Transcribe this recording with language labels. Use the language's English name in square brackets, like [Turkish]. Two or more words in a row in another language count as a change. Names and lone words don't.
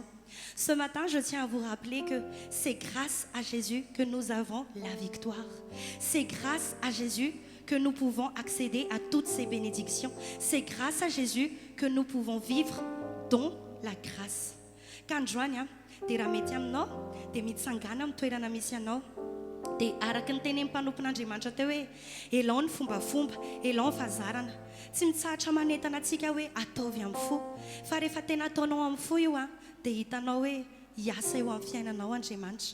[French] Ce matin, je tiens à vous rappeler que c'est grâce à Jésus que nous avons la victoire. C'est grâce à Jésus que nous pouvons accéder à toutes ces bénédictions. C'est grâce à Jésus que nous pouvons vivre dans la grâce. [Malagasy] Qu'androany dia raha mety aminao dia mitsangana amin'ny toerana misy anao dia araka ny teny mpanompon'Andriamanitra teo hoe elao ny fombafomba, elao ny fahazarana. Tsy mitsahatra manentana antsika hoe ataovy amin'ny fo, fa rehefa tena ataonao amin'ny fo io dia hitanao hoe hiasa eo amin'ny fiainanao Andriamanitra.